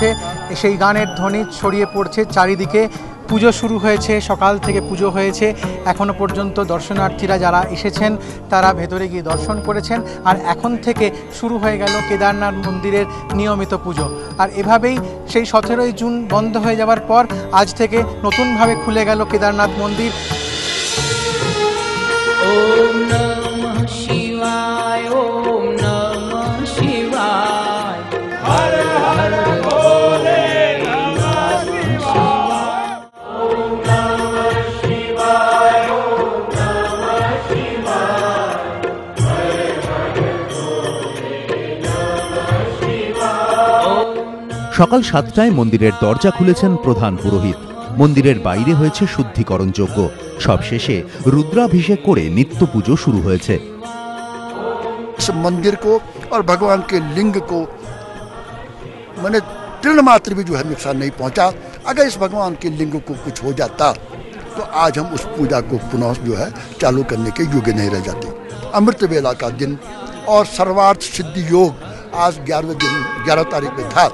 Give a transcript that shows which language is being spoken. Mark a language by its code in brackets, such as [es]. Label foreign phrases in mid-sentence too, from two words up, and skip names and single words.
[bn] সেই গানের ধ্বনি ছড়িয়ে পড়ছে চারিদিকে। পুজো শুরু হয়েছে, সকাল থেকে পুজো হয়েছে। এখনো পর্যন্ত দর্শনার্থীরা যারা এসেছেন তারা ভেতরে গিয়ে দর্শন করেছেন। আর এখন থেকে শুরু হয়ে গেল কেদারনাথ মন্দিরের নিয়মিত পুজো। আর এভাবেই সেই 17ই জুন বন্ধ হয়ে যাওয়ার পর আজ থেকে নতুনভাবে খুলে গেল কেদারনাথ মন্দির। [sa] ওম নমঃ শিবায়, ওম নমঃ শিবায়, হর হর ভোলে নমঃ শিবায়, ওম নমঃ শিবায়, ওম নমঃ শিবায়, হর হর ভোলে নমঃ শিবায়। [bn] সকাল 7টায় মন্দিরের দরজা খুলেছেন প্রধান পুরোহিত। মন্দিরের বাইরে হয়েছে শুদ্ধিকরণ যজ্ঞ। সবশেষে রুদ্রাভিষেক করে নিত্য পুজো শুরু হয়েছে। [hi] मंदिर को और भगवान के लिंग को मैंने तृण मात्र भी जो है नुकसान नहीं पहुंचा। अगर इस भगवान के लिंग को कुछ हो जाता तो आज हम उस पूजा को पुनः जो है चालू करने के योग्य नहीं रह जाते। अमृत वेला का दिन और सर्वार्थ सिद्धि योग आज 11 तारीख में था।